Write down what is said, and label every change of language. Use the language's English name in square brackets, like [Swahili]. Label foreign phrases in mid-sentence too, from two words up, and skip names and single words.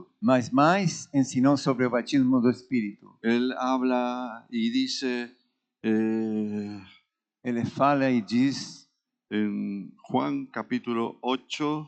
[Portuguese] Mas mais ensinou sobre o batismo do Espírito. [Spanish] Él habla y dice [Portuguese] Ele fala e diz [Spanish] en Juan capítulo 8,